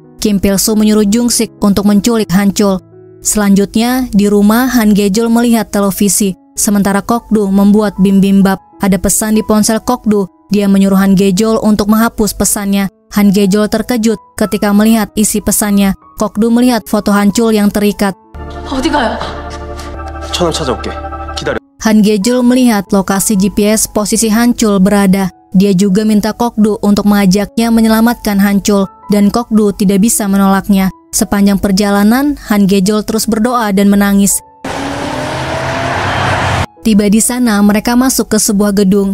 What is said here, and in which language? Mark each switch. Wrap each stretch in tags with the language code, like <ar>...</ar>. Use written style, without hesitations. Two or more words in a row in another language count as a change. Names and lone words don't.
<id>Kim Pil-soo menyuruh Jung Sik untuk menculik Han Chul. Selanjutnya, di rumah Han Ge-jul melihat televisi, sementara Kokdu membuat bibimbap. Ada pesan di ponsel Kokdu. Dia menyuruh Han Ge-jul untuk menghapus pesannya. Han Ge-jul terkejut ketika melihat isi pesannya. Kokdu melihat foto Han Chul yang terikat.</id> <ko>어디 가요? 천을 찾아올게. 기다려.</ko> <id>Han Ge-jul melihat lokasi GPS posisi Han Chul berada. Dia juga minta Kokdu untuk mengajaknya menyelamatkan Han Chul, dan Kokdu tidak bisa menolaknya. Sepanjang perjalanan, Han Ge-jul terus berdoa dan menangis. Tiba di sana, mereka masuk ke sebuah gedung.</id>